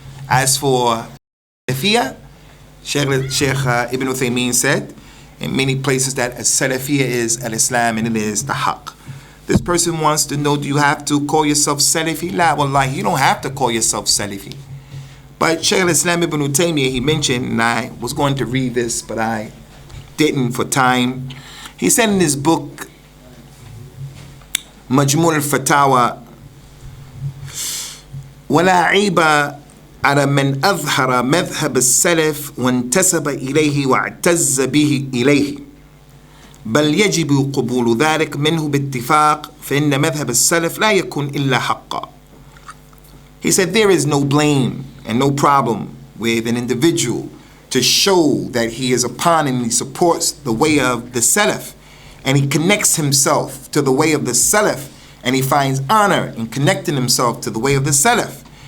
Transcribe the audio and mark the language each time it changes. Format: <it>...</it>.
<en>As for Salafiyyah, Sheikh Ibn Uthaymeen said in many places that a Salafiyyah is al-Islam and it is the haqq. This person wants to know, do you have to call yourself Salafi? La, wallahi, you don't have to call yourself Salafi. But Shaykh al-Islam ibn Taymiyyah, he mentioned, and I was going to read this, but I didn't for time. He said in his book, Majmu' al-Fatawa,</en> <ar>وَلَا عِيبَ على من أظهر مذهب السلف وانتسب إليه واعتز به إليه بل يجب قبول ذلك منه باتفاق فإن مذهب السلف لا يكون إلا حقا.</ar> <en>He said there is no blame and no problem with an individual to show that he is upon and he supports the way of the Salaf, and he connects himself to the way of the Salaf, and he finds honor in connecting himself to the way of the Salaf.</en>